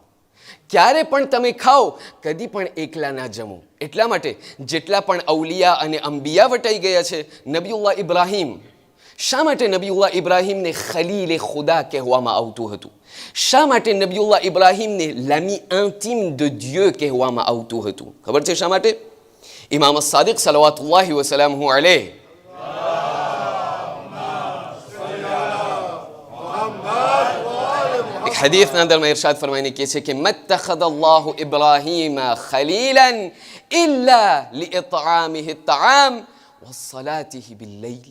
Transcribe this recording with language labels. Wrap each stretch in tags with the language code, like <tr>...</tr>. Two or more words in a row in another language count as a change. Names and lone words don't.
<gu>ક્યારે પણ તમે ખાઓ, કદી પણ એકલા ના જમો. એટલા માટે જેટલા પણ અવલિયા અને અંબિયા વટાઈ ગયા છે, નબીઉલ્લાહ ઇબ્રાહીમ, શા માટે નબીઉલ્લાહ ઇબ્રાહીમને ખલીલે ખુદા કહેવામાં આવતું હતું? શા માટે નબીઉલ્લાહ ઇબ્રાહીમને</gu> <fr>l'ami intime de Dieu</fr> <gu>કહેવામાં આવતું હતું? ખબર છે શા માટે? ઇમામ સાદિક</gu> <ar>صلوات الله وسلامه عليه</ar> <gu>એક હદીસના અંદરમાં ઇરશાદ ફરમાઈને કહે છે કે</gu> <ar>ما اتخذ الله إبراهيم خليلا إلا لإطعامه الطعام وصلاته بالليل.</ar>